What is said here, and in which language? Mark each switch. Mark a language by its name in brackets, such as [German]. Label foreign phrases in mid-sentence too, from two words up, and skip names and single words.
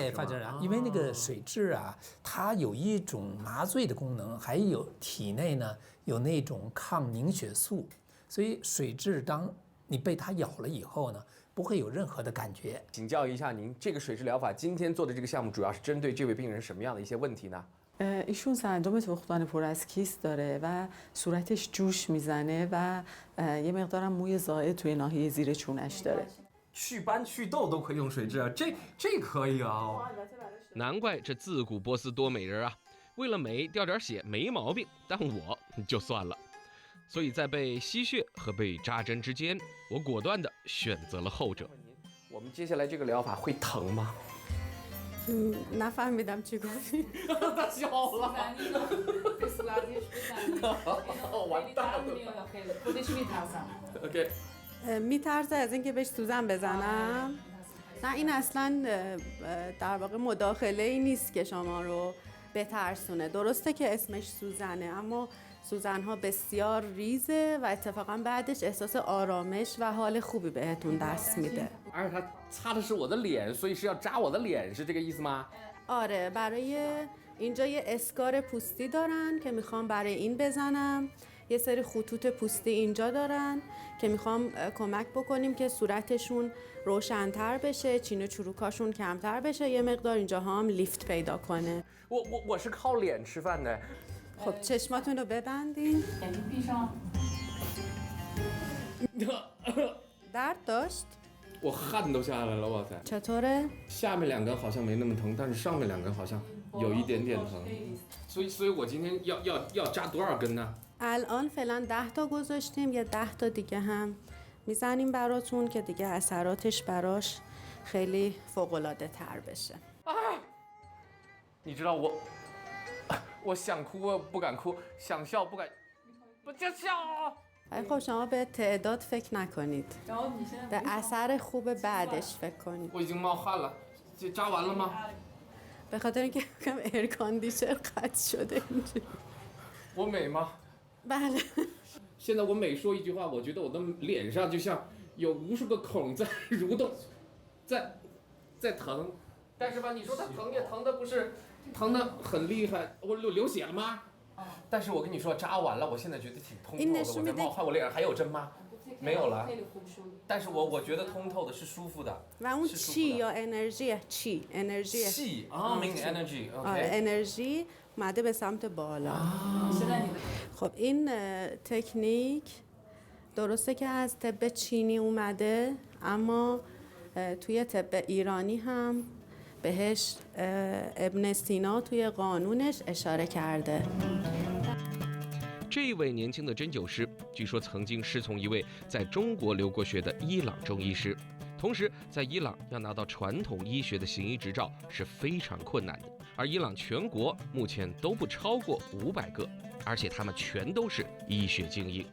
[Chinese] 放针啊，因为那个水蛭啊，它有一种麻醉的功能，还有体内呢有那种抗凝血素。所以水蛭当你被它咬了以后呢，不会有任何的感觉。请教一下您，这个水蛭疗法今天做的这个项目，主要是针对这位病人什么样的一些问题呢？ [Persian] ایشون سندرم تخمدان پر از کیست داره و صورتش جوش میزنه و یه مقدارم موی زائد توی ناحیه زیر چونش داره. [Chinese] 祛斑祛痘都可以用水蛭啊，这可以啊。难怪这自古波斯多美人啊，为了美掉点血没毛病，但我就算了。所以在被吸血和被扎针之间，我果断地选择了后者。我们接下来这个疗法会疼吗？ [Persian] نفهمیدم چی گفتی. [Chinese] 他笑了。完蛋了。OK。 [Persian] میترسه از اینکه بهش سوزن بزنم. نه این اصلا در واقع مداخله ای نیست که شما رو بترسونه. درسته که اسمش سوزنه، اما سوزن‌ها بسیار ریزه و اتفاقا بعدش احساس آرامش و حال خوبی بهتون دست میده. [Chinese] 而且他擦的是我的脸，所以是要扎我的脸，是这个意思吗？ [Persian] آره برای اینجا یه اسکار پوستی دارن که میخوام برای این بزنم. یه سری خطوط پوستی اینجا دارن که میخوام کمک بکنیم که صورتشون روشن‌تر بشه، چین و چروکاشون کمتر بشه، یه مقدار اینجا هم لیفت پیدا کنه. [Chinese] 我是靠脸吃饭的。 [Persian] خب چشماتون رو ببندین. درد داشت؟ [Chinese] 我汗都下来了，哇塞！ [Persian] چطوره؟ [Chinese] 下面2根好像没那么疼，但是上面2根好像有一点点疼。所以我今天要扎多少根呢？ [Persian] الان فعلا 10 تا گذاشتیم، یه 10 تا دیگه هم میزنیم براتون که دیگه اثراتش براش خیلی فوق‌العاده تر بشه. [Chinese] 你知道我想哭不敢哭，想笑不敢，不就笑。 [Persian] ولی خب شما به تعداد فکر نکنید، به اثر خوب بعدش فکر کنید. [Chinese] 我已经冒汗了，这扎完了吗？ [Persian] به خاطر اینکه کم ایر کاندیشنر قطع شده اینجوری. [Chinese] 我美吗？ [Persian] بله. [Chinese] 现在我每说一句话，我觉得我的脸上就像有无数个孔在蠕动，在疼。但是吧，你说它疼也疼的不是疼的很厉害，我流血了吗？但是我跟你说，扎完了，我现在觉得挺通透的。我在冒汗，我脸上还有针吗？没有了。但是我觉得通透的，是舒服的。 [Persian] و اون چی یا انرژی چی انرژی [Chinese] 气啊 ， [English] mean energy。 [Persian] انرژی اومده به سمت بالا. خب این تکنیک درسته که از طب چینی اومده، اما توی طب ایرانی هم بهش ابن سینا توی قانونش اشاره کرده. [Chinese] 这一位年轻的针灸师，据说曾经师从一位在中国留过学的伊朗中医师，同时在伊朗要拿到传统医学的行医执照是非常困难的，而伊朗全国目前都不超过500个，而且他们全都是医学精英。